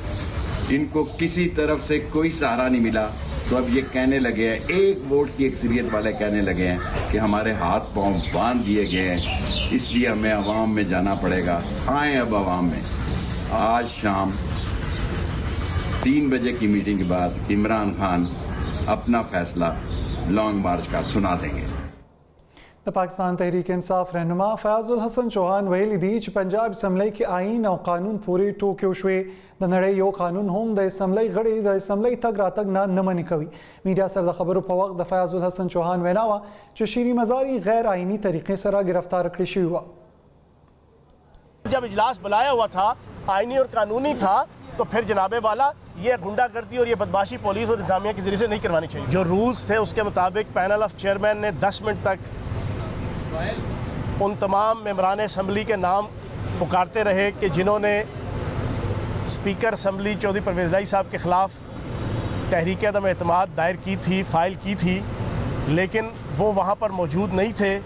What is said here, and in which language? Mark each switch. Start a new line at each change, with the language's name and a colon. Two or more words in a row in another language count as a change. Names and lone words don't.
Urdu: ان کو کسی طرف سے کوئی سہارا نہیں ملا، تو اب یہ کہنے لگے ہیں، ایک ووٹ کی اکثریت والے کہنے لگے ہیں کہ ہمارے ہاتھ پاؤں باندھ دیے گئے ہیں، اس لیے ہمیں عوام میں جانا پڑے گا. آئیں اب عوام میں. آج شام 3 بجے کی میٹنگ کے بعد عمران خان اپنا فیصلہ
English: long march
Urdu: کا سنا دیں گے.
Pashto: د پاکستان تحریک انصاف رهنما فیاض الحسن چوهان ویلي دي چې پنجاب اسمبلی کې آئین او قانون پورې ټوکې وشوې. د نړۍ یو قانون هم د اسمبلی غړي د اسمبلی تګ راتګ نه منې کوي. میډیا سره د خبرو په وخت د فیاض الحسن چوهان وینا وه چې شیري مزاري غیر آئینی طریقې سره گرفتار کړی شوي وه.
Urdu: جب اجلاس بلایا ہوا تھا آئینی اور قانونی تھا تو پھر جناب والا یہ گنڈا گردی اور یہ بدماشی پولیس اور انتظامیہ کے ذریعے سے نہیں کروانی چاہیے. جو رولز تھے اس کے مطابق
English: panel of chairman
Urdu: نے 10 منٹ تک ان تمام ممبران اسمبلی کے نام پکارتے رہے کہ جنہوں نے اسپیکر اسمبلی چودھری پرویز الہی صاحب کے خلاف تحریک عدم اعتماد دائر کی تھی, فائل کی تھی, لیکن وہ وہاں پر موجود نہیں تھے.